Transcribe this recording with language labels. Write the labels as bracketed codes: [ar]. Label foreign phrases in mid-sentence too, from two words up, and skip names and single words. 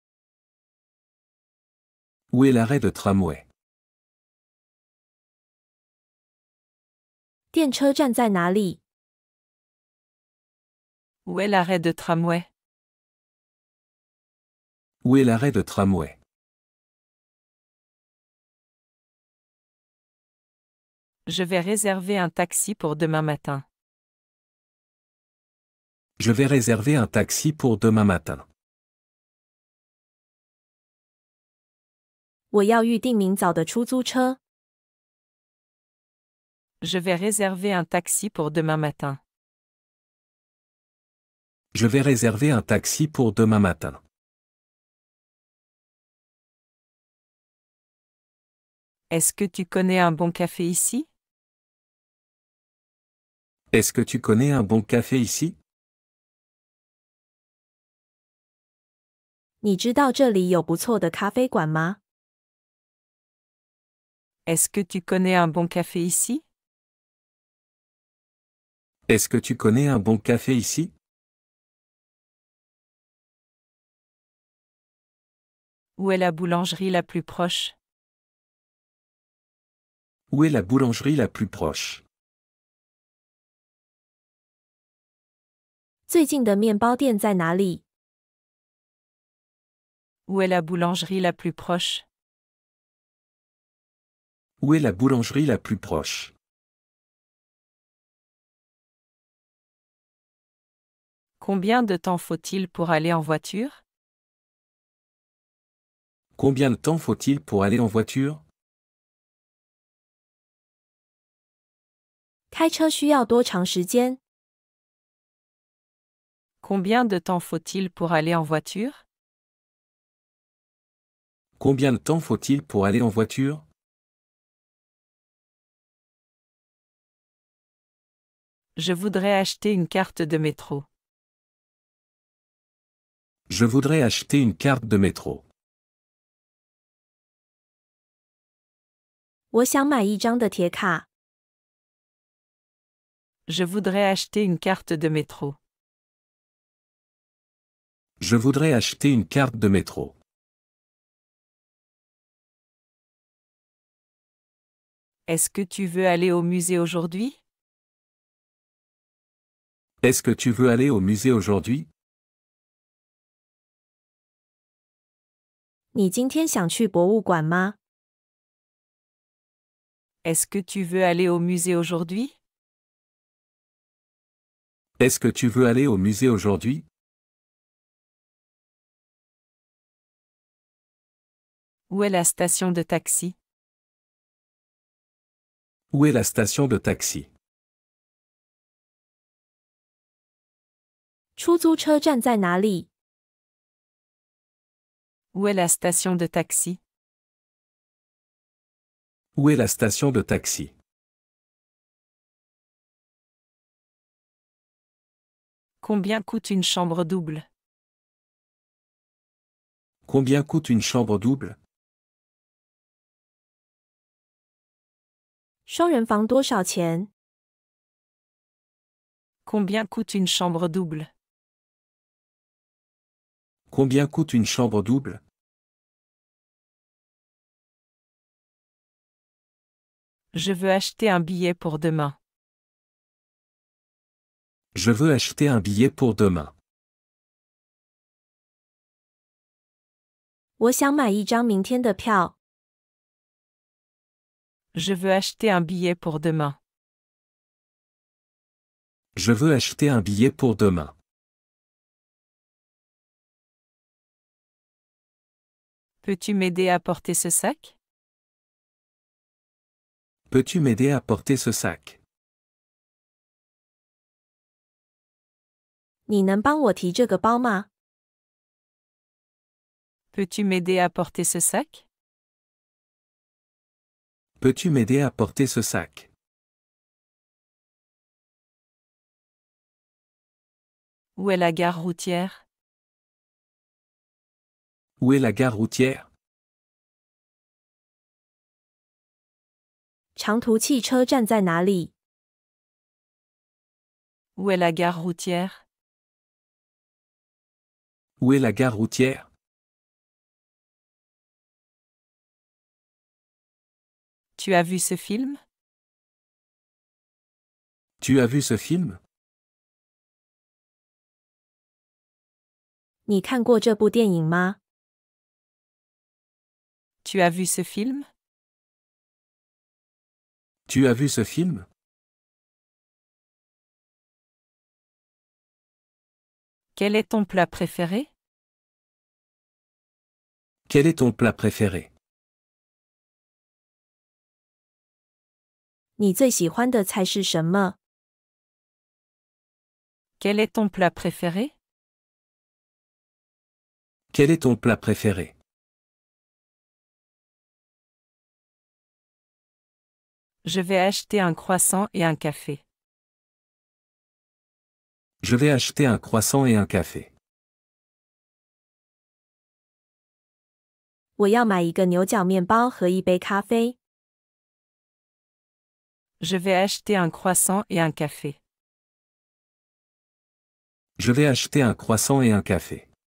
[fr] Où est l'arrêt de tramway? [zh] 电车站在哪里？ [fr] Où est l'arrêt de tramway? Où est l'arrêt de tramway? Je vais réserver un taxi pour demain matin. Je vais réserver un taxi pour demain matin. [zh] 我要预订明早的出租车。 [fr] Je vais réserver un taxi pour demain matin. Je vais réserver un taxi pour demain matin. Est-ce que tu connais un bon café ici? Est-ce que tu connais un bon café ici? [zh] 你知道这里有不错的咖啡馆吗？ [fr] Est-ce que tu connais un bon café ici? Est-ce que tu connais un bon café ici? Où est la boulangerie la plus proche? Où est la boulangerie la plus proche? [zh] 最近的面包店在哪里？ [fr] Où est la boulangerie la plus proche? Où est la boulangerie la plus proche? Combien de temps faut-il pour aller en voiture? Combien de temps faut-il pour aller en voiture? [zh] 开车需要多长时间？ [fr] Combien de temps faut-il pour aller en voiture? Combien de temps faut-il pour aller en voiture? Je voudrais acheter une carte de métro. Je voudrais acheter une carte de métro. [zh] 我想买一张的铁卡。 [fr] Je voudrais acheter une carte de métro. Je voudrais acheter une carte de métro. Est-ce que tu veux aller au musée aujourd'hui? Est-ce que tu veux aller au musée aujourd'hui? [zh] 你今天想去博物馆吗？ [fr] Est-ce que tu veux aller au musée aujourd'hui? Est-ce que tu veux aller au musée aujourd'hui? Où est la station de taxi? Où est la station de taxi? [zh] 出租车站在哪里？ [fr] Où est la station de taxi? Où est la station de taxi? Combien coûte une chambre double? Combien coûte une chambre double? [zh] 双人房多少钱？ [fr] Combien coûte une chambre double? Combien coûte une chambre double? Je veux acheter un billet pour demain. Je veux acheter un billet pour demain. [zh] 我想买一张明天的票。 [fr] Je veux acheter un billet pour demain. Je veux acheter un billet pour demain. Peux-tu m'aider à porter ce sac? Peux-tu m'aider à porter ce sac? [zh] 你能帮我提这个包吗？ [fr] Peux-tu m'aider à porter ce sac? Peux-tu m'aider à porter ce sac? Où est la gare routière? Où est la gare routière? [zh] 长途汽车站在哪里？ [fr] Où est la gare routière? Où est la gare routière? Tu as vu ce film? Tu as vu ce film? [zh] 你看过这部电影吗？ [fr] Tu as vu ce film? Tu as vu ce film? Quel est ton plat préféré? Quel est ton plat préféré? [zh] 你最喜欢的菜是什么？ [fr] Quel est ton plat préféré? Quel est ton plat préféré? Je vais acheter un croissant et un café. Je vais acheter un croissant et un café. [zh] 我要买一个牛角面包和一杯咖啡。 [fr] Je vais acheter un croissant et un café. Je vais acheter un croissant et un café.